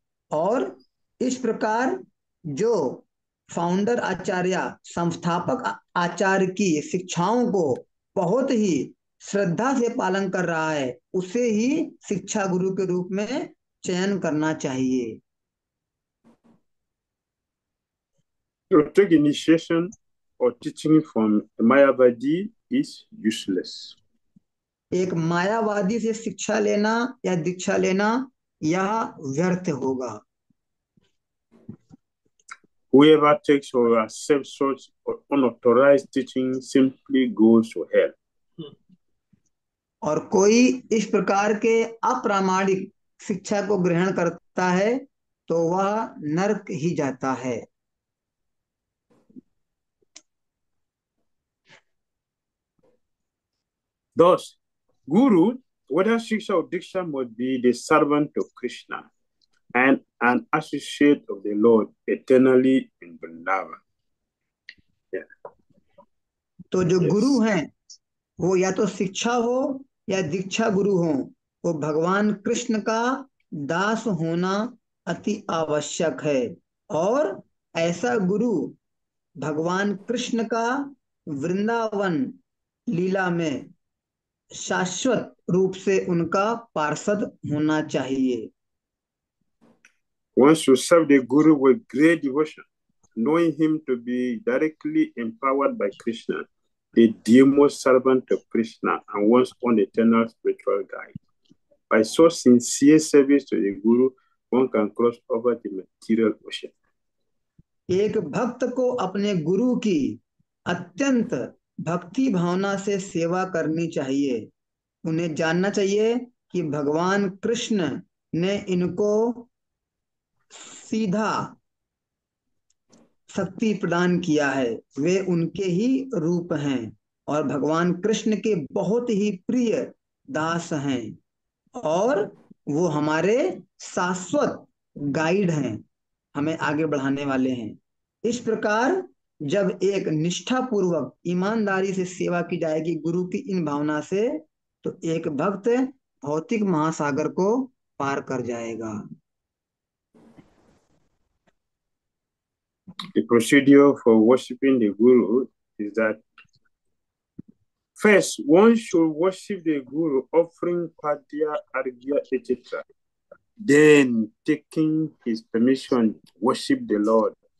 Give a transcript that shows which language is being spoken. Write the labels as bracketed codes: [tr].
[hi] और इस प्रकार जो फाउंडर आचार्य, संस्थापक आचार्य की शिक्षाओं को बहुत ही श्रद्धा से पालन कर रहा है, उसे ही शिक्षा गुरु के रूप में चयन करना चाहिए। [en] To take initiation or teaching from Mayavadi is useless. [hi] एक मायावादी से शिक्षा लेना या दीक्षा लेना यह व्यर्थ होगा। [en] Whoever takes or accepts such unauthorized teaching simply goes to hell. [hi] और कोई इस प्रकार के अप्रामाणिक शिक्षा को ग्रहण करता है तो वह नरक ही जाता है। [en] Thus, Guru, whether Shiksha or Diksha, must be the servant of Krishna and an associate of the Lord eternally in Vrindavan. Yeah. [hi] तो जो गुरु हैं, वो या तो शिक्षा हो या दीक्षा गुरु हो, वो भगवान कृष्ण का दास होना अति आवश्यक है। और ऐसा गुरु भगवान कृष्ण का वृंदावन लीला में शाश्वत रूप से उनका पार्षद होना चाहिए। [en] One should serve the Guru with great devotion, knowing him to be directly empowered by Krishna, the dearmost servant of Krishna, and one's own eternal spiritual guide. By so sincere service to the Guru, one can cross over the material ocean. [hi] एक भक्त को अपने गुरु की अत्यंत भक्ति भावना से सेवा करनी चाहिए। उन्हें जानना चाहिए कि भगवान कृष्ण ने इनको सीधा शक्ति प्रदान किया है, वे उनके ही रूप हैं और भगवान कृष्ण के बहुत ही प्रिय दास हैं और वो हमारे शाश्वत गाइड हैं, हमें आगे बढ़ाने वाले हैं। इस प्रकार जब एक निष्ठा पूर्वक ईमानदारी से सेवा की जाएगी गुरु की इन भावना से, तो एक भक्त भौतिक महासागर को पार कर जाएगा। [en] The procedure for worshipping the Guru is that first, one should worship the Guru, offering Padya, Arghya, etc. Then, taking his permission, worship the Lord.